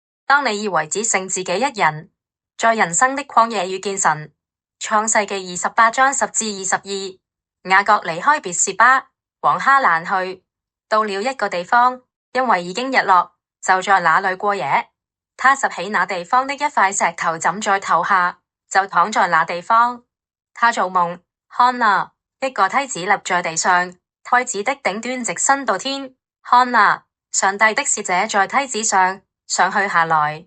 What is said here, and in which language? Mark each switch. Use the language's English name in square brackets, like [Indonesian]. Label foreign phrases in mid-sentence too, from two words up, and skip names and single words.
[Chinese] 當你以為只剩自己一人，在人生的曠野遇見神。創世記28章10至22。雅各離開別是巴，往哈蘭去，到了一個地方，因為已經日落，就在那裏過夜。他拾起那地方的一塊石頭枕在頭下，就躺在那地方。他做夢，看哪，一個梯子立在地上，梯子的頂端直伸到天。看哪，上帝的使者在梯子上上去下來。